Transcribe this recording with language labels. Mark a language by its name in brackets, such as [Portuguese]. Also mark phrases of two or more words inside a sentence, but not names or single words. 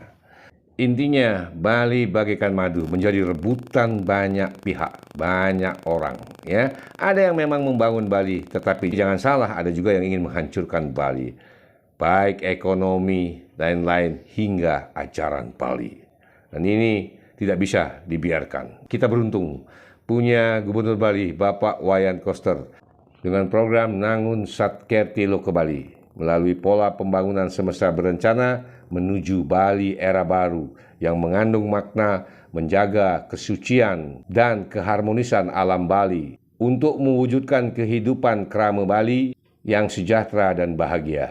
[Indonesian] Intinya, Bali bagaikan madu, menjadi rebutan banyak pihak, banyak orang, ya. Ada yang memang membangun Bali, tetapi jangan salah, ada juga yang ingin menghancurkan Bali, baik ekonomi, lain-lain, hingga ajaran Bali. Dan ini tidak bisa dibiarkan. Kita beruntung punya Gubernur Bali, Bapak Wayan Koster, dengan program Nangun Satkerti Loka Bali, melalui pola pembangunan semesta berencana menuju Bali era baru yang mengandung makna menjaga kesucian dan keharmonisan alam Bali untuk mewujudkan kehidupan kerama Bali yang sejahtera dan bahagia.